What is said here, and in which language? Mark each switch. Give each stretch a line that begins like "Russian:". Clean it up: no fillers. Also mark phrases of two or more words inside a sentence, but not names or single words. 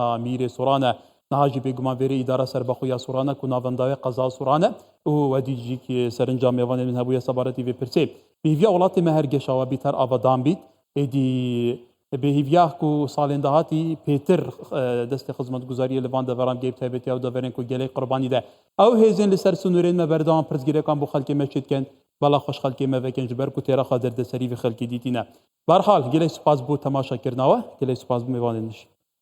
Kurdish: میرێ سوڕانە نهاجی بێگومان وێرە ئیدارە سەربەخۆیە سوڕانە و ناوەنداوی قەزا سوڕانە و وەدیجیکی سەرنجام میێوانێ من هەبوویە سەبارەتی وێ پرسێ بهیڤیا وڵاتی مە هەر گەشاوە بیتەر ئاوەدان بیت ئێدی بهیڤیاک و ساڵێن داهاتی پێتر دەستی خزمەتگوزاریە لەوان دەڤەران گەیب تایبەتی ئەو دەڤەرێن و گەلەی قوربانی دە ئەو هێزن لەسەر سنوورێن مە بەردەوام پرسگیرەکان بۆ خەڵکی مەچێتکەن بەڵا خۆش خەڵکی مەڤەکەن ji ber ku têraxa derdeseriî vê xelkî dîtîne. Berhal gelek spas bû temaşakirinawe gelek spas bû mêvanên nişî.